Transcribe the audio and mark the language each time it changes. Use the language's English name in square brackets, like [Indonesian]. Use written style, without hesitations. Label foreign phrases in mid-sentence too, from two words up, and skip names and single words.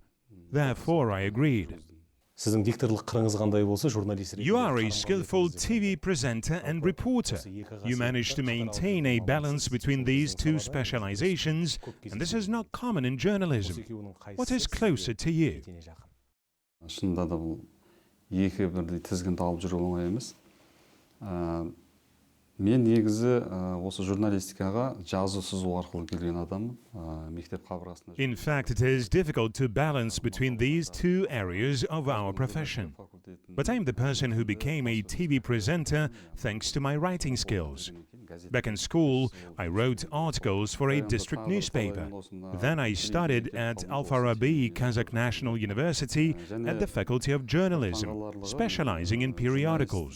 [English] Therefore, I agreed. You are a skillful TV presenter and reporter. You manage to maintain a balance between these two specializations, and this is not common in journalism. What is closer to you? [Kazakh] Шынында да бұл екі бірдей тізгінді алып жүру оңай емес. Мен негізі осы журналистикаға жазу сызу арқылы келген адаммын. Мектеп қабырғасында. [English] In fact, it is difficult to balance between these two areas of our profession. But I'm the person who became a TV presenter thanks to my writing skills. Back in school, I wrote articles for a district newspaper. Then I studied at Al-Farabi Kazakh National University at the Faculty of Journalism, specializing in periodicals.